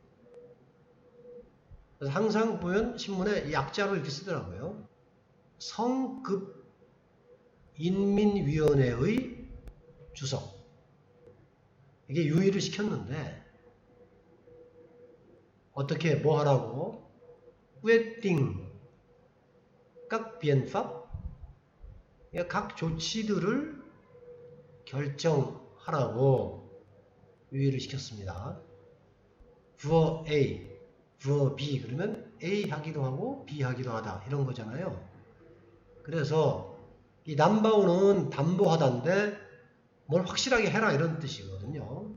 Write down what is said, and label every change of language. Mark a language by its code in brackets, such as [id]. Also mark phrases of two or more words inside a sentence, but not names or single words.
[ko] 그래서 항상 보면 신문에 약자로 이렇게 쓰더라고요. 성급 인민위원회의 주석. 이게 유의를 시켰는데 어떻게 뭐 하라고? [vi] quyết定 các biện pháp, [ko] 각 조치들을 결정하라고 유의를 시켰습니다. 부어 A, 부어 B 그러면 A 하기도 하고 B 하기도 하다 이런 거잖아요. 그래서 이 남바오는 담보하다인데 뭘 확실하게 해라 이런 뜻이거든요.